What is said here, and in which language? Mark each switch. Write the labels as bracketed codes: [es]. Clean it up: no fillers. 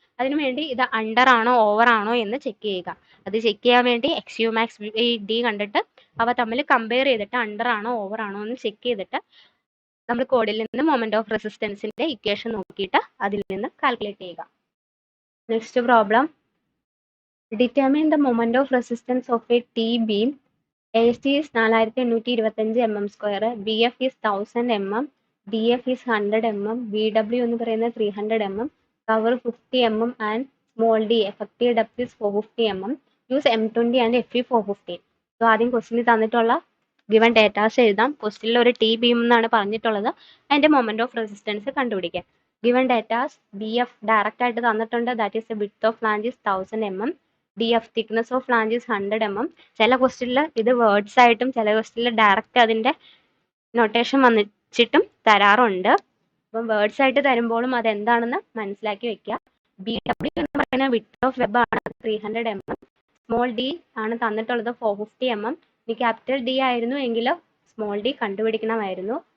[ml] അതിനുവേണ്ടി ഇത് അണ്ടർ ആണോ ഓവർ ആണോ എന്ന് ചെക്ക് ചെയ്യുക. അത് ചെക്ക് ചെയ്യാൻ വേണ്ടി എക്സ് യു മാക്സ് ഡി കണ്ടിട്ട് അവ തമ്മിൽ കമ്പയർ ചെയ്തിട്ട് അണ്ടർ ആണോ ഓവർ ആണോ എന്ന് ചെക്ക് ചെയ്തിട്ട് നമ്മൾ കോഡിൽ നിന്ന് മൊമെന്റ് ഓഫ് റെസിസ്റ്റൻസിന്റെ ഇക്വേഷൻ നോക്കിയിട്ട് അതിൽ നിന്ന് കാൽക്കുലേറ്റ് ചെയ്യുക. [en] Next problem, determine the moment of resistance of a T beam. AST is 4825 mm², BF is 1000 mm, DF is 100 mm, [ml] BW എന്ന് പറയുന്നത് [en] 300 mm, cover 50 mm and small d effective depth is 450 mm. Use M20 and FE 450. [ml] So ആദ്യം ക്വസ്റ്റിനിൽ തന്നിട്ടുള്ള given datas എഴുതാം. ക്വസ്റ്റിനിൽ ഒരു T beam എന്നാണ് പറഞ്ഞിട്ടുള്ളത്. അതിൻ്റെ moment of resistance കണ്ടുപിടിക്കാം. ഗിവൺ ഡേറ്റാസ് BF ഡയറക്റ്റ് ആയിട്ട് തന്നിട്ടുണ്ട്. [en] That is the width of flange is 1000 mm. DF thickness of flange is 100 mm. [ml] ചില ക്വസ്റ്റ്യനിൽ ഇത് വേർഡ്സ് ആയിട്ടും ചില ക്വസ്റ്റ്യനിൽ ഡയറക്റ്റ് അതിൻ്റെ നൊട്ടേഷൻ വന്നിട്ടും തരാറുണ്ട്. അപ്പം വേർഡ്സ് ആയിട്ട് തരുമ്പോഴും അതെന്താണെന്ന് മനസ്സിലാക്കി വെക്കുക. BW എന്ന് പറയുന്ന വിഡ്ത്ത് ഓഫ് വെബ് ആണ് 300 mm. സ്മോൾ d ആണ് തന്നിട്ടുള്ളത് 450 mm. ഇനി ക്യാപിറ്റൽ D ആയിരുന്നു എങ്കിൽ സ്മോൾ d കണ്ടുപിടിക്കണമായിരുന്നു.